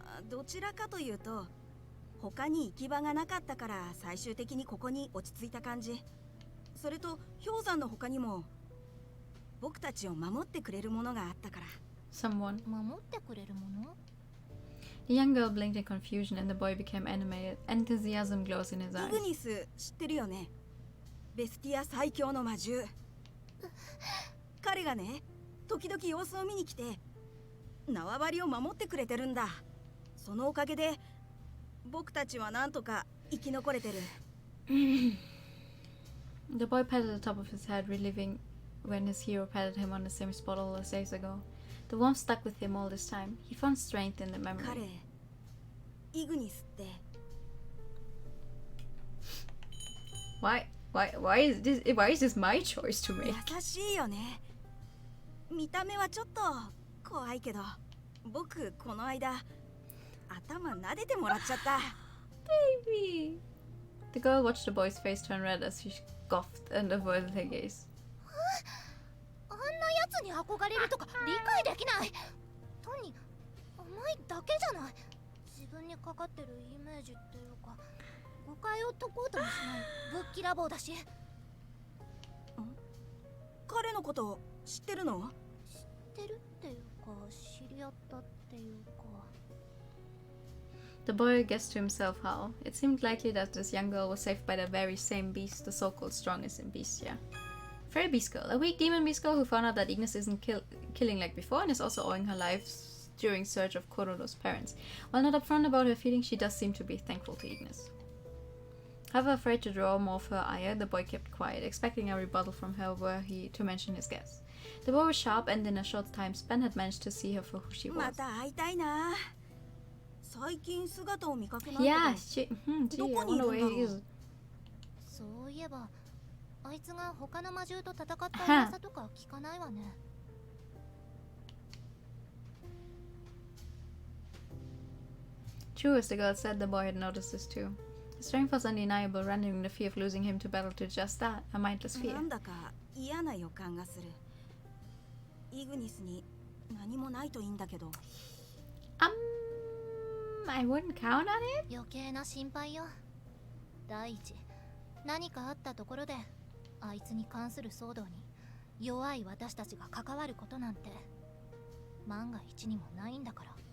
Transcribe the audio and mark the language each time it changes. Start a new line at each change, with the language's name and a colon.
Japanese: どちらかというと、他に行き場がなかったから最終的にここに落ち着いた感じ。それと氷山の他にも。僕たちを守ってくれるものがあったから。
English: Someone.
Japanese: 守ってくれるもの?
English: The young girl blinked in confusion and the boy became animated. Enthusiasm glows in his eyes.
Japanese: イグニス知ってるよね。ベスティア最強の魔獣。彼がね、時々様子を見に来て、縄張りを守ってくれてるんだ。そのおかげで、僕たちはなんとか生き残れてる。
English: The boy patted the top of his head, reliving when his hero patted him on the same spot all those days ago. The warmth stuck with him all this time. He found strength in the
Japanese: 彼
English: memory.
Japanese: イグニスって
English: Why is this my choice to make?
Japanese: 優しいよね。見た目はちょっと怖いけど、僕この間頭撫でてもらっちゃった。
English: Baby! The girl watched the boy's face turn red as he scoffed and avoided her gaze.
Japanese: あんなやつに憧れるとか理解できない。単に甘いだけじゃない。自分にかかってるイメージっていうか、誤解を解こうともしないぶっきらぼうだし。彼のこと知ってるの？知ってるっていうか、知り合ったっていうか。
English: The boy guessed to himself how. It seemed likely that this young girl was saved by the very same beast, the so-called strongest in Beastia. Fairy Beast Girl, a weak demon beast girl who found out that Ignis isn't killing like before and is also owing her life during search of Kororo's parents. While not upfront about her feelings, she does seem to be thankful to Ignis. However, afraid to draw more of her ire, the boy kept quiet, expecting a rebuttal from her were he to mention his guess. The boy was sharp and in a short time span had managed to see her for who she was.
Japanese: また会いたいな。最近姿を見かけないけど。
English: Yeah, gee, I wonder where he is.
Japanese: そういえば、あいつが他の魔獣と戦った噂とか聞かないわね。
English: True, as the girl said, the boy had noticed this too. His strength was undeniable, rendering the fear of losing him to battle to just that, a mindless fear.
Japanese: なんだか嫌な予感がする。イグニスに何もないといいんだけど。
English: I wouldn't count on it?
Japanese: 余計な心配よ。第一、何かあったところで、あいつに関する騒動に弱い私たちが関わることなんて万が一にもないんだから。